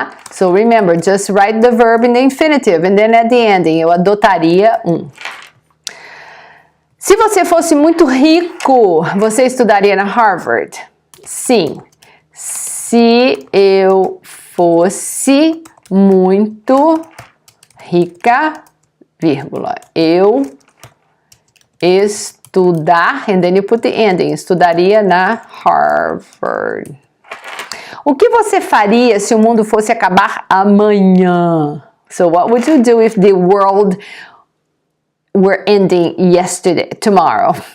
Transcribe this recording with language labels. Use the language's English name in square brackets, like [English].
[English] So remember, just write the verb in the infinitive, and then at the ending, [Portuguese] eu adotaria um. Se você fosse muito rico, você estudaria na Harvard? Sim. Se eu fosse muito rica, vírgula, eu estudar, [English] and then you put the ending, [Portuguese] estudaria na Harvard. O que você faria se o mundo fosse acabar amanhã? [English] So, what would you do if the world were ending tomorrow?